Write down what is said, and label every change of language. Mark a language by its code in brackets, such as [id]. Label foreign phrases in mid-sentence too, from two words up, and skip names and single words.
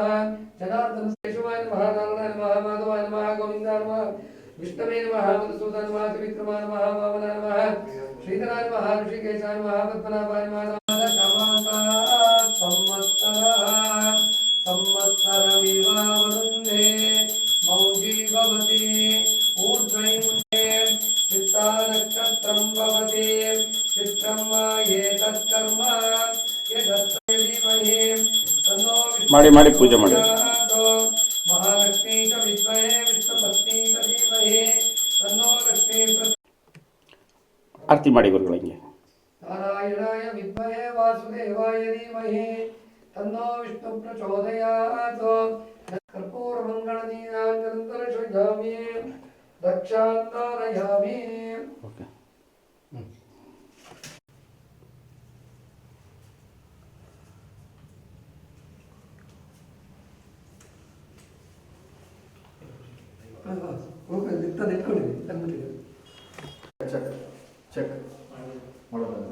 [sa] जनार्दन केशवाय नमः नारायणाय नमः माधवाय नमः गोविन्दाय नमः विष्णवे नमः मधुसूदनाय नमः त्रिविक्रमाय नमः वामनाय नमः श्रीधराय नमः ऋषिकेशाय नमः पद्मनाभाय नमः संवत्सरमिवावरुन्धे मौजी भवति ऊर्ध्वैमुखे चित्तानक्षत्रं भवति चित्रं एतत्कर्म यदस्मै धीमहि तन्नो [kn] ಮಾಡಿ ಪೂಜೆ ಮಾಡಿ [sa] महालक्ष्मी च विद्महे विष्णुपत्नी च धीमहि तन्नो लक्ष्मी [kn] ಆರತಿ ಮಾಡಿ ಗುರುಗಳಿಗೆ [sa] नारायणाय विद्महे वासुदेवाय धीमहि तन्नो विष्णु प्रचोदयात् कर्पूरमङ्गलनीराञ्जनं दर्शयामि दक्षान्तारयामि [kn] ಓಕೆ ಓಕೆ ನಿಂತ ನಿಂತ್ಕೊಂಡಿರಿ ತಂದ್ಬಿಟ್ಟಿದ್ದೀವಿ ಚೆಕ್ ಚೆಕ್ ಮಾಡೋದು